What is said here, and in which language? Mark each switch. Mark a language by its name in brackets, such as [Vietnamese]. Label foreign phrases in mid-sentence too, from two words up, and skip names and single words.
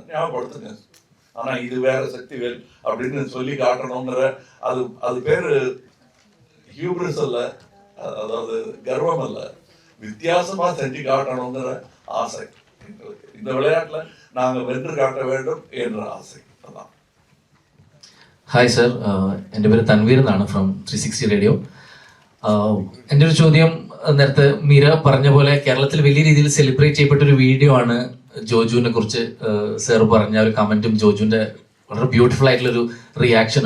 [Tamil] ஞாபகப்படுத்துங்க, ஆனால் இது வேற சக்திவேல் அப்படின்னு சொல்லி காட்டணுங்கிற அது பேர் ஹியூப்ரிஸ் அல்ல, அதாவது கர்வம் அல்ல, வித்தியாசமாக செஞ்சு காட்டணுங்கிற ஆசை எங்களுக்கு. இந்த விளையாட்டில் நாங்கள் வென்று காட்ட வேண்டும் என்ற ஆசை. அதான். [Malayalam] ഹായ് സർ, എൻ്റെ പേര് തൻവീർ എന്നാണ് ഫ്രം 360 റേഡിയോ. എൻ്റെ ഒരു ചോദ്യം, നേരത്തെ മീര പറഞ്ഞ പോലെ കേരളത്തിൽ വലിയ രീതിയിൽ സെലിബ്രേറ്റ് ചെയ്യപ്പെട്ട ഒരു വീഡിയോ ആണ് ജോജുവിനെ കുറിച്ച് സാർ പറഞ്ഞ ഒരു കമന്റും ജോജുവിന്റെ വളരെ ബ്യൂട്ടിഫുൾ ആയിട്ടുള്ള ഒരു റിയാക്ഷനും.